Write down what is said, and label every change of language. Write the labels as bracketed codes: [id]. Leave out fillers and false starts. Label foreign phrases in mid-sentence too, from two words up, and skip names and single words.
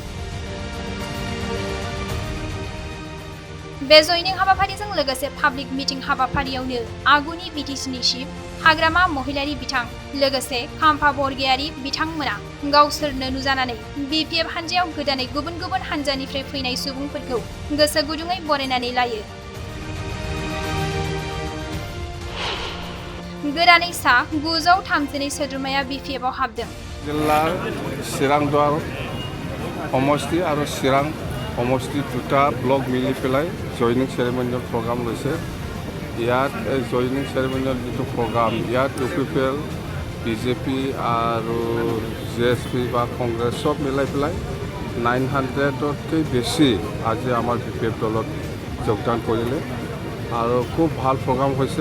[brx] बे जयनिं हाबाफारिजों लोगोसे पाब्लिक मिटिं हाबाफारियावनो आगुनि BTCनि चिफ हाग्रामा महिलारि बिथां लोगोसे खाम्फा बरगयारि बिथांमोना गावसोरनो नुजानानै BPF हान्जायाव गोदानै गुबुन गुबुन हान्जानिफ्राय फैनाय सुबुंफोरखौ गोसो गुदुङै बरायनानै लायो। गोदानै सा 932 सोद्रोमाया BPFआव हाबदों। जिल्ला चिरां दुवार समष्टि आरो चिरां समष्टि दुटा ब्लक मिলি পেলাই [en] joining ceremonial [as] প্ৰগ্ৰাম লৈছে। ইয়াত [en] joining ceremonial [as] যিটো প্ৰগ্ৰাম ইয়াত UPPL, BJP আৰু GSP বা কংগ্ৰেছ চব মিলাই পেলাই 900তকৈ বেছি আজি আমাৰ BPF দলত যোগদান কৰিলে আৰু খুব ভাল প্ৰগ্ৰাম হৈছে।